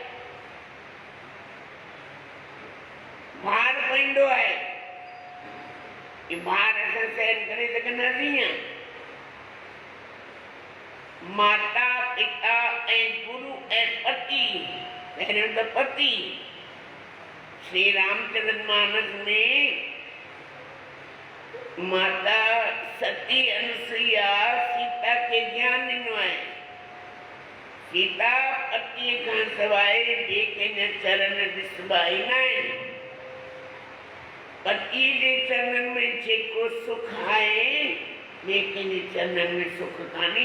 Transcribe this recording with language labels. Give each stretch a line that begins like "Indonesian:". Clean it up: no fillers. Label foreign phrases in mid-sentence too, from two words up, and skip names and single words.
Sindhi: भार पवंदो आहे, भार असां सहन करे सघंदासीं। माता पिता ऐं गुरु ऐं पति, पहिरियों त पति। श्री रामचंद्र मानस में माता सती अनुसुईया सीता खे ज्ञान ॾिनो आहे। सीता पतीअ खां सवाइ ॿिए कंहिंजा चरण ॾिसबा ई न आहिनि। पति जे चरणनि में जेको सुख आहे, ॿिए कंहिंजे चरणनि में सुख कान्हे।